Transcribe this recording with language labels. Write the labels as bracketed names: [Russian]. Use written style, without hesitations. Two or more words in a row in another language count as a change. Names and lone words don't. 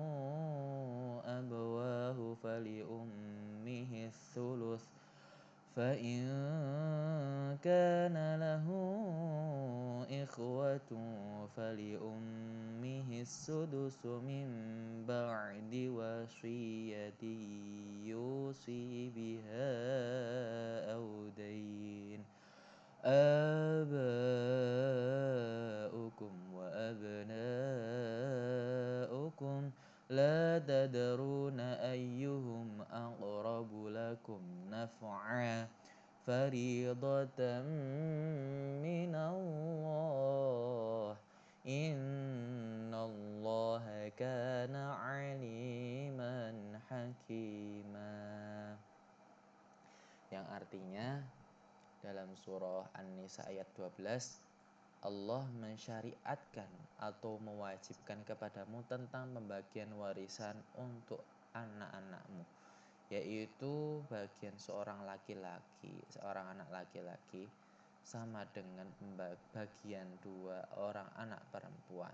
[Arabic] أبواه فلأمه الثلث فإن كان له إخوة فلأمه السدس من بعد وصية يوصي بها أو دين. آباؤكم وأبناؤكم لا تدرون أيهم أقرب لكم نفعا فريضة فريضة من الله إن الله كان عليما حكيما. [Indonesian] Yang artinya dalam surah An-Nisa ayat 12, Allah mensyariatkan atau mewajibkan kepadamu tentang pembagian warisan untuk anak-anakmu, yaitu bagian seorang anak laki-laki sama dengan bagian 2 orang anak perempuan.